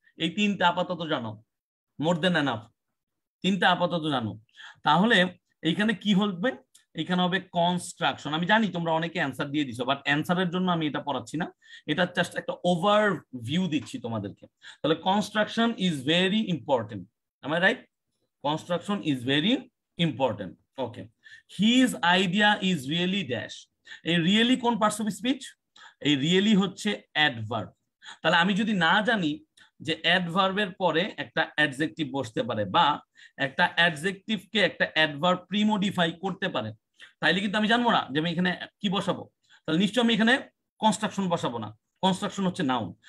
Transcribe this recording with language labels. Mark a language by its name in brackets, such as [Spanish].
[Bangla] এই তিনটা আপাতত জানো, [English] more than enough, [Bangla] তিনটা আপাতত জানো। তাহলে এইখানে কি হবে? এখানে হবে কনস্ট্রাকশন। আমি জানি তোমরা অনেকে অ্যান্সার দিয়ে দিছো, বাট অ্যান্সারের জন্য আমি এটা পড়াচ্ছি না, এটা জাস্ট একটা ওভার ভিউ দিচ্ছি তোমাদেরকে। [English] তাহলে construction is very important, am I right? Construction is very important. Okay. His idea is really dash. [Bangla] এই রিয়েলি কোন পার্টস অফ স্পিচ? এই রিয়েলি হচ্ছে অ্যাডভার্ব। তাহলে আমি যদি না জানি যে অ্যাডভার্বের পরে একটা অ্যাডজেক্টিভ বসতে পারে বা একটা অ্যাডজেক্টিভকে একটা অ্যাডভার্ব প্রিমোডিফাই করতে পারে, তাইলে কিন্তু আমি জানবো না যে আমি এখানে কি বসাবো। তাহলে নিশ্চয়ই আমি এখানে কনস্ট্রাকশন বসাবো না। কনস্ট্রাকশন হচ্ছে নাউন।